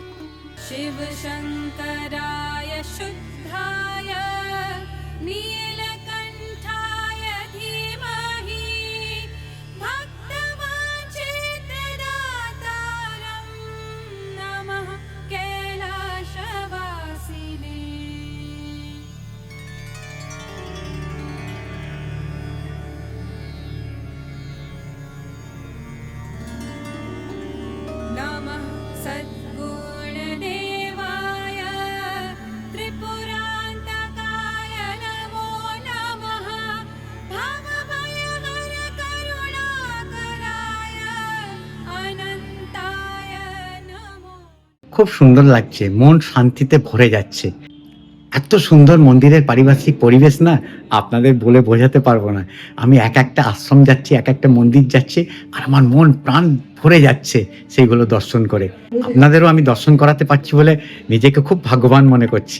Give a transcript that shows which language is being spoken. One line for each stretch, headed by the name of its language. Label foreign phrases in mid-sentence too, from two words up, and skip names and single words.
Sanskrit: শিব শঙ্করায় শুদ্ধায় নীলকণ্ঠায় ধীমহি ভক্তবাঞ্ছিতদাতারং নমঃ কৈলাসবাসিনে। नमः सद्गुणदेवाय त्रिपुरान्तकाय नमो नमः भवभयहर करुणाकराय अनन्ताय नमो।
Bangla: খুব সুন্দর লাগছে, মন শান্তিতে ভরে যাচ্ছে। এত সুন্দর মন্দিরের পারিপার্শ্বিক পরিবেশ না, আপনাদের বলে বোঝাতে পারবো না। আমি এক একটা আশ্রম যাচ্ছি, এক একটা মন্দির যাচ্ছি, আর আমার মন প্রাণ ভরে যাচ্ছে সেইগুলো দর্শন করে। আপনাদেরও আমি দর্শন করাতে পারছি বলে নিজেকে খুব ভাগ্যবান মনে করছি।